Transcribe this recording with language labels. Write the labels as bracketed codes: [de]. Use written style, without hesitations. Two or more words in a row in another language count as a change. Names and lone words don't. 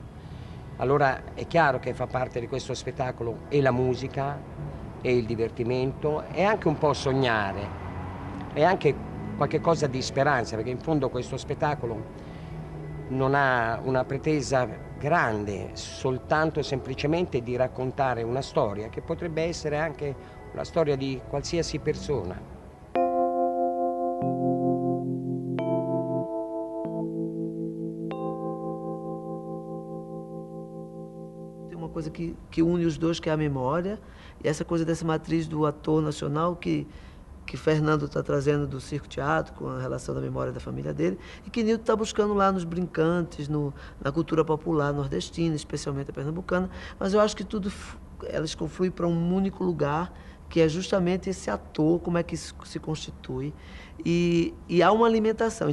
[it] Allora è chiaro che fa parte di questo spettacolo e la musica e il divertimento e anche un po' sognare e anche qualche cosa di speranza, perché in fondo questo spettacolo non ha una pretesa grande, soltanto semplicemente di raccontare una storia che potrebbe essere anche la storia di qualsiasi persona. [pt] Tem uma coisa que une os dois, que é a memória, e essa coisa dessa matriz do ator nacional que Fernando está trazendo do circo-teatro, com a relação da memória da família dele, e que Nilton está buscando lá nos brincantes, na cultura popular nordestina, especialmente a pernambucana, mas eu acho que tudo, elas confluem para um único lugar, que é justamente esse ator, como é que isso se constitui, e há uma alimentação.